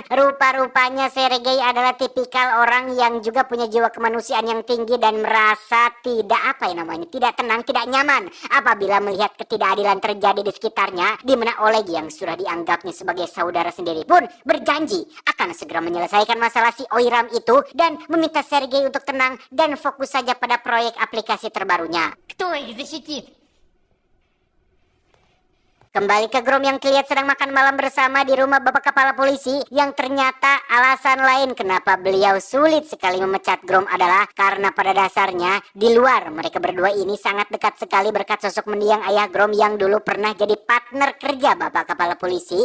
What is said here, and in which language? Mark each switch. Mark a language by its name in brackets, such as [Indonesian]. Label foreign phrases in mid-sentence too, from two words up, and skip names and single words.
[Indonesian] Rupa-rupanya Sergei adalah tipikal orang yang juga punya jiwa kemanusiaan yang tinggi dan merasa tidak tidak tenang, tidak nyaman apabila melihat ketidakadilan terjadi di sekitarnya, di mana Oleg yang sudah dianggapnya sebagai saudara sendiri pun berjanji akan segera menyelesaikan masalah si Oiram itu dan meminta Sergei untuk tenang dan fokus saja pada proyek aplikasi terbarunya. [Russian] Кто их защитит? [Indonesian] Kembali ke Grom yang terlihat sedang makan malam bersama di rumah Bapak Kepala Polisi, yang ternyata alasan lain kenapa beliau sulit sekali memecat Grom adalah karena pada dasarnya di luar mereka berdua ini sangat dekat sekali berkat sosok mendiang ayah Grom yang dulu pernah jadi partner kerja Bapak Kepala Polisi.